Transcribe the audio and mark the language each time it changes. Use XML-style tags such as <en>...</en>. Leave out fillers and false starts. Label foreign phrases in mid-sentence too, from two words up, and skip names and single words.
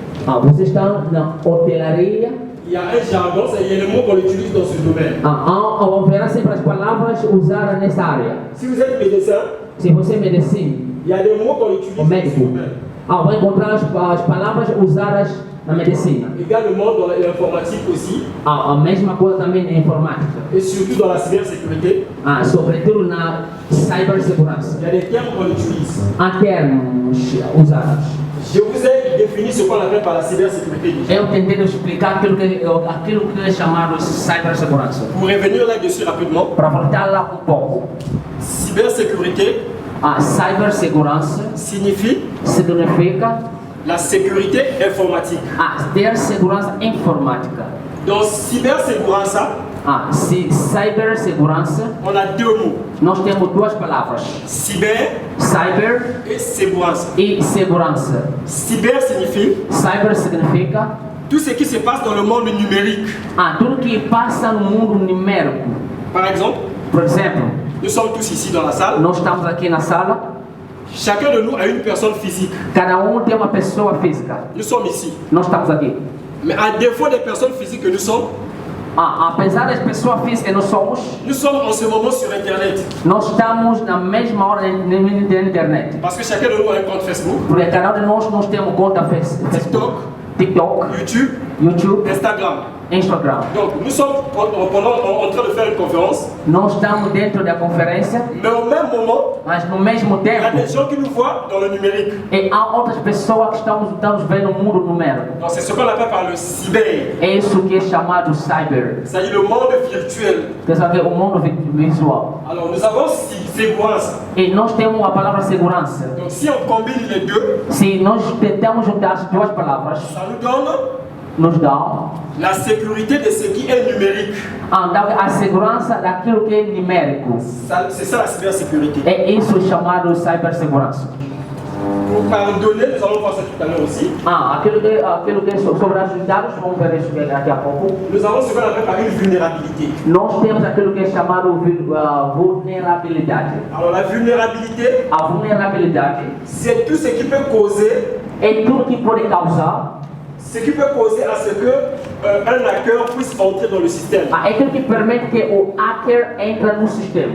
<pt>Vocês estão na hotelaria.</pt> <fr>Il y a un jargon, il y a le mot qu'on utilise dans ce domaine.</fr> <pt>Haverá sempre as palavras usadas nessa área.</pt> <fr>Si vous êtes médecin,</fr> <pt>se você é medicina,</pt> <fr>il y a des mots qu'on utilise</fr> <pt>o médico, vai encontrar as palavras usadas na medicina.</pt> <fr>Également dans l'informatique aussi.</fr> <pt>A mesma coisa também na informática.</pt> <fr>Et surtout dans la cybersécurité.</fr> <pt>Sobretudo na cibersegurança.</pt> <fr>Il y a des termes qu'on utilise.</fr> <pt>Há termos usados.</pt> <fr>Je vous ai défini ce qu'on appelle par la cybersécurité.</fr> <pt>Eu tentei explicar aquilo que é chamado cibersegurança.</pt> <fr>Pour revenir là-dessus rapidement.</fr> <pt>Para voltar lá pouco.</pt> <fr>Cybersécurité.</fr> <pt>Cibersegurança significa</pt> <fr>la sécurité informatique.</fr> <pt>Ter segurança informática.</pt> <fr>Dans cibersegurança,</fr> <pt>cibersegurança,</pt> <fr>on a deux mots.</fr> <pt>Nós temos duas palavras.</pt> <fr>Cyber et segurança.</fr> <pt>E segurança. Cyber significa</pt> <fr>tout ce qui se passe dans le monde numérique.</fr> <pt>Tudo que passa no mundo numérico.</pt> <fr>Par exemple, nous sommes tous ici dans la salle.</fr> <pt>Nós estamos aqui na sala.</pt> <fr>Chacun de nous a une personne physique.</fr> <pt>Cada tem uma pessoa física.</pt> <fr>Nous sommes ici.</fr> <pt>Nós estamos aqui.</pt> <fr>Mais à défaut des personnes physiques que nous sommes,</fr> <pt>apesar das pessoas físicas que nós somos,</pt> <fr>nous sommes en ce moment sur Internet.</fr> <pt>Nós estamos na mesma hora na internet.</pt> <fr>Parce que chacun de nous a un compte Facebook.</fr> <pt>Porque cada de nós temos conta Facebook, TikTok, YouTube, Instagram.</pt> <fr>Donc nous sommes en train de faire une conférence.</fr> <pt>Nós estamos dentro da conferência.</pt> <fr>Mais au même moment,</fr> <pt>mas no mesmo tempo,</pt> <fr>il y a des gens qui nous voient dans le numérique.</fr> <pt>E há outras pessoas que estamos vendo no mundo numérico.</pt> <fr>Donc c'est ce qu'on appelle par le cyber.</fr> <pt>É isso que é chamado cyber.</pt> <fr>C'est-à-dire le monde virtuel.</fr> <pt>Quer dizer, o mundo visual.</pt> <fr>Alors nous avons segurança.</fr> <pt>E nós temos a palavra segurança.</pt> <fr>Donc si on combine les deux,</fr> <pt>se nós tentamos juntar as duas palavras,</pt> <fr>ça nous donne</fr> <pt>nos dá</pt> <fr>la sécurité de ce qui est numérique.</fr> <pt>A segurança daquilo que é numérico.</pt> <fr>C'est ça la cybersécurité.</fr> <pt>É isso chamado cibersegurança.</pt> <fr>Pour pardonner, nous allons voir ça tout à l'heure aussi.</fr> <pt>Aquilo que é sobre os dados, vamos ver isso daqui a pouco.</pt> <fr>Nous avons ce qu'on appelle par une vulnérabilité.</fr> <pt>Nós temos aquilo que é chamado vulnerabilidade.</pt> <fr>Alors la vulnérabilité,</fr> <pt>a vulnerabilidade,</pt> <fr>c'est tout ce qui peut causer.</fr> <pt>É tudo que pode causar.</pt> <fr>Ce qui peut causer à ce que un hacker puisse entrer dans le système.</fr> <pt>É aquilo que permite que o hacker entre no sistema.</pt>